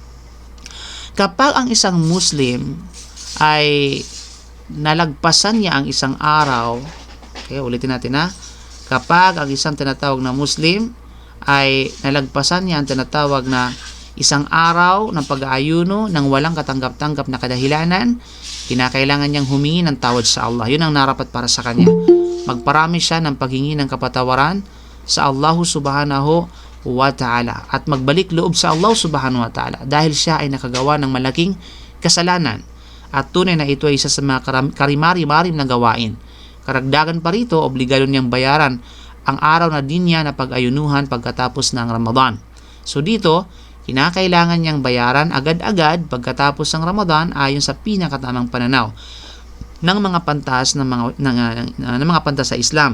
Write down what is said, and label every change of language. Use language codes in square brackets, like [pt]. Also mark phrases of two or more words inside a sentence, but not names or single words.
[tl] Kapag ang isang Muslim ay nalagpasan niya ang isang araw, okay, ulitin natin ha, kapag ang isang tinatawag na Muslim ay nalagpasan niya ang tinatawag na isang araw ng pag-aayuno ng walang katanggap-tanggap na kadahilanan, kinakailangan niyang humingi ng tawad sa Allah. Yun ang narapat para sa kanya. Magparami siya ng paghingi ng kapatawaran sa Allah [ar] سبحانه وتعالى [tl] at magbalik loob sa Allah [ar] سبحانه وتعالى [tl] dahil siya ay nakagawa ng malaking kasalanan at tunay na ito ay isa sa mga karimari-marim na gawain. Karagdagan pa rito, obligado niyang bayaran ang araw na din niya na pag-ayunuhan pagkatapos ng Ramadan. So dito, kinakailangan niyang bayaran agad-agad pagkatapos ng Ramadan ayon sa pinakatamang pananaw ng mga pantas ng mga pantas sa Islam.